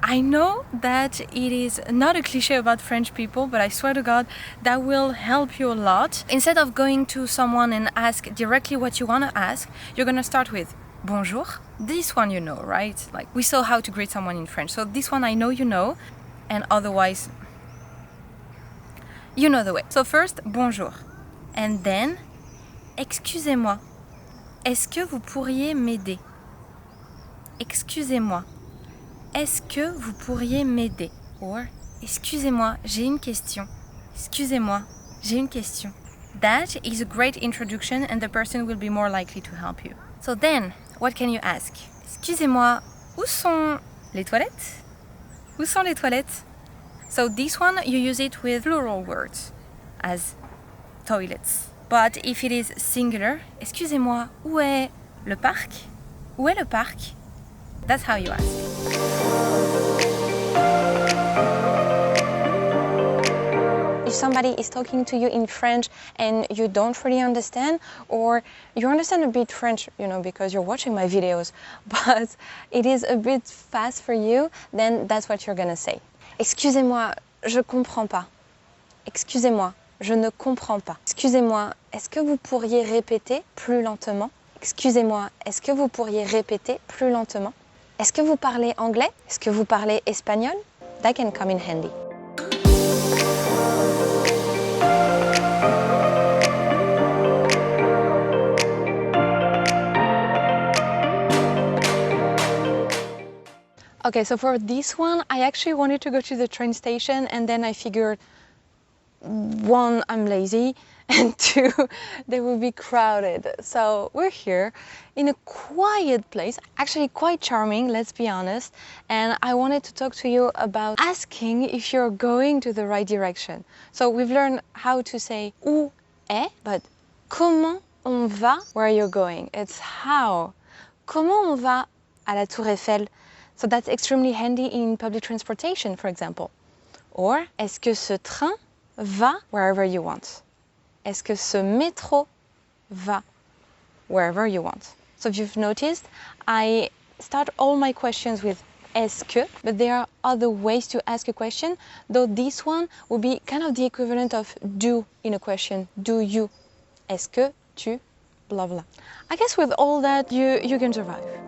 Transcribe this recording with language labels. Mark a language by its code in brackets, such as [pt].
[en] I know that it is not a cliche about French people, but I swear to God, that will help you a lot. Instead of going to someone and ask directly what you wanna ask, you're gonna start with bonjour. This one you know, right? Like we saw how to greet someone in French. So this one I know you know, and otherwise, you know the way. So first, bonjour. [fr] And then, excusez-moi, est-ce que vous pourriez m'aider? Excusez-moi, est-ce que vous pourriez m'aider? Or, excusez-moi, j'ai une question. Excusez-moi, j'ai une question. [en] That is a great introduction and the person will be more likely to help you. So then, what can you ask? [fr] Excusez-moi, où sont les toilettes? Où sont les toilettes? [en] So this one, you use it with plural words, as toilets. But if it is singular, [fr] excusez-moi, où est le parc? Où est le parc? [en] That's how you ask. If somebody is talking to you in French and you don't really understand, or you understand a bit French, because you're watching my videos, but it is a bit fast for you, then that's what you're gonna say. [fr] Excusez-moi, je comprends pas. Excusez-moi, je ne comprends pas. Excusez-moi, est-ce que vous pourriez répéter plus lentement? Excusez-moi, est-ce que vous pourriez répéter plus lentement? Est-ce que vous parlez anglais? Est-ce que vous parlez espagnol? [en] That can come in handy. Okay, so for this one, I actually wanted to go to the train station and then I figured, one, I'm lazy, and two, they will be crowded. So we're here in a quiet place, actually quite charming, let's be honest. And I wanted to talk to you about asking if you're going to the right direction. So we've learned how to say [fr] où est, [en] but [fr] comment on va [en] where you're going? It's how. [fr] Comment on va à la Tour Eiffel? [en] So that's extremely handy in public transportation, for example. [fr] Or, est-ce que ce train va [en] wherever you want? [fr] Est-ce que ce métro va [en] wherever you want? So if you've noticed, I start all my questions with est-ce que, but there are other ways to ask a question, though this one will be kind of the equivalent of do in a question. Do you? [fr] Est-ce que tu? [en] Blah, blah. I guess with all that, you can survive.